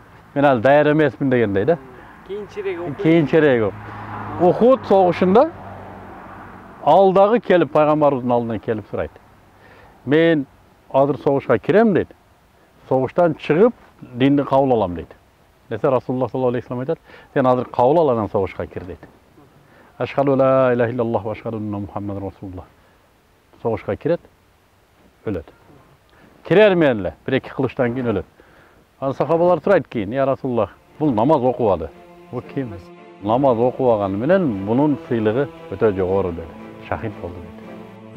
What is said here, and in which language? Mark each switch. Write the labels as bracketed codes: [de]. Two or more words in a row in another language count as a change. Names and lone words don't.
[ky] Мен ал даяр эмесмин дегендей да. Кийинчерээк. Ухуд согушунда ал дагы келип пайгамбарыбыздын алдына келип сурайт. Мен азыр согушка кирем дейт. Согуштан чыгып динди кабыл алам дейт. Десе Расулуллах [ar] صلى الله عليه وسلم [ky] айтат, сен азыр кабыл ал анан согушка кир дейт. [ar] أشهد لا إله إلا الله وأشهد أن محمدا رسول الله. [ky] Согушка кирет, өлөт. Кирер менен эле, бир-эки кылыштан кийин өлөт. Анан сахабалар сурайт кийин, [ar] يا رسول الله, [ky] бул намаз окубады. Бул ким? Намаз окубаганы менен бунун сыйлыгы өтө жогору деди. Шахид болду деди.